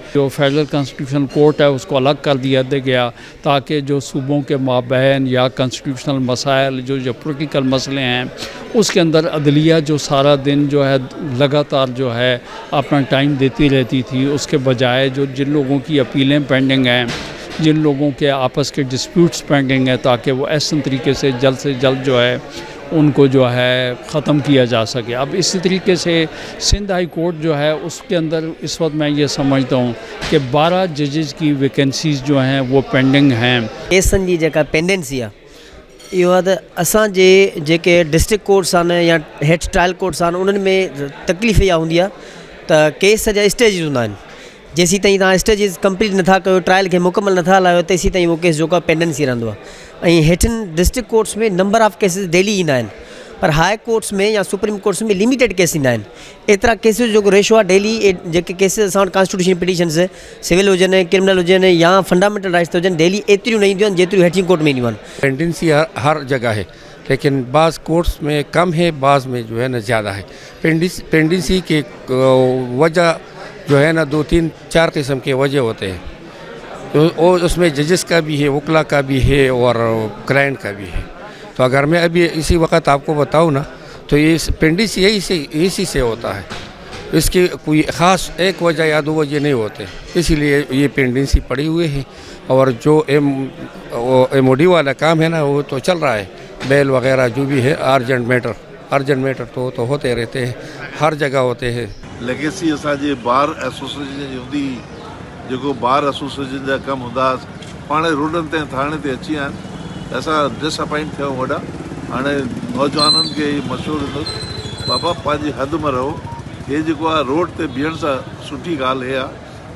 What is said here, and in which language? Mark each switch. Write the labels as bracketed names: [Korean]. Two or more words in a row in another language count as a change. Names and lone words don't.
[Urdu] جو فیڈرل کانسٹیٹیوشنل کورٹ ہے اس کو الگ کر دیا گیا تاکہ جو صوبوں کے مابین یا کانسٹیٹیوشنل مسائل جو پولیٹیکل مسلے ہیں اس کے اندر عدلیہ جو سارا دن جو ہے لگاتار جو ہے اپنا ٹائم دیتی رہتی تھی، اس کے بجائے جو جن لوگوں کی اپیلیں پینڈنگ ہیں، جن لوگوں کے آپس کے [English] disputes pending [Urdu] ہیں، تاکہ وہ ایسے طریقے سے جلد جو ہے ان کو جو ہے ختم کیا جا سکے. اب اسی طریقے سے سندھ ہائی کورٹ جو ہے اس کے اندر اس وقت میں یہ سمجھتا ہوں کہ 12 ججز کی ویکنسیز جو ہیں وہ پینڈنگ ہیں. [Sindhi] केसनि जी जेका पेंडेंसी आहे इहो आहे त असांजे जेके [English] district courts [Sindhi] आहिनि या हेठि [English] trial courts [Sindhi] आहिनि उन्हनि में तकलीफ़ इहा हूंदी आहे त केस जा स्टेजिस हूंदा आहिनि। जेसीं ताईं तव्हां [English] stages complete [Sindhi] नथा कयो, ट्रायल खे मुकमल नथा हलायो, तेसीं ताईं उहो केस जेको आहे पेंडेंसी रहंदो आहे। ऐं हेठिन [English] district courts [Sindhi] में [English] number of cases daily [Sindhi] ईंदा आहिनि, पर [English] high courts [Sindhi] में या [English] supreme courts [Sindhi] में [English] limited case [Sindhi] ईंदा आहिनि। एतिरा केसिस जो रेशो आहे डेली जेके केसिस असां वटि [English] constitution petitions civil [Sindhi] हुजनि, क्रिमिनल हुजनि या [English] fundamental rights [Sindhi] हुजनि, डेली एतिरियूं न ईंदियूं आहिनि जेतिरियूं हेठिन कोर्ट में ईंदियूं आहिनि। [Urdu] پینڈنسی ہر جگہ ہے لیکن بعض کورٹس میں کم ہے، بعض میں جو ہے نا زیادہ ہے. پینڈنسی کے وجہ جو ہے نا 2-3-4 قسم کے وجہ ہوتے ہیں، تو اور اس میں ججز کا بھی ہے، وکلا کا بھی ہے اور کلائنٹ کا بھی ہے. تو اگر میں ابھی اسی وقت آپ کو بتاؤں نا تو یہ پینڈنسی اسی سے ہوتا ہے، اس کی کوئی خاص ایک وجہ یا 2 وجہ نہیں ہوتے، اسی لیے یہ پینڈنسی پڑی ہوئی ہے. اور جو MOD والا کام ہے نا وہ تو چل رہا ہے، بیل وغیرہ جو بھی ہے [English] urgent matter [Urdu] تو ہوتے رہتے ہیں، ہر جگہ ہوتے ہیں. [Sindhi] लेगेसी असांजे [English] bar association [Sindhi] जी हूंदी, जेको [English] bar association [Sindhi] जा कम हूंदा पाणे रोडनि ते थाणे ते अची विया आहिनि, असां डिसअपॉइंट थियूं वॾा। हाणे नौजवाननि खे मशहूरु हूंदो बाबा पंहिंजी हद में रहो, हे जेको आहे रोड ते बीहण सां सुठी ॻाल्हि हे आहे।